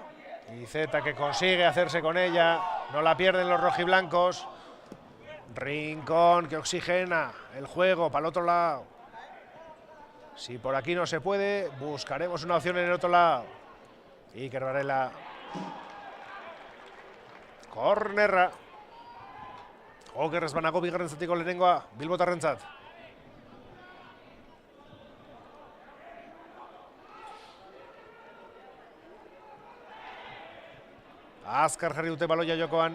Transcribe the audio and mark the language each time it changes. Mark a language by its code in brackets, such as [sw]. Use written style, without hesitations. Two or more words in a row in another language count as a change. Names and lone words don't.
[es] Iceta que consigue hacerse con ella. No la pierden los rojiblancos. Rincón que oxigena el juego para el otro lado. Si por aquí no se puede, buscaremos una opción en el otro lado. [eu] Iker Varela. Kornerra. Okerrez banago bigarren zatiko lehenengoa Bilbotarrentzat. Azkar jarri dute baloia jokoan.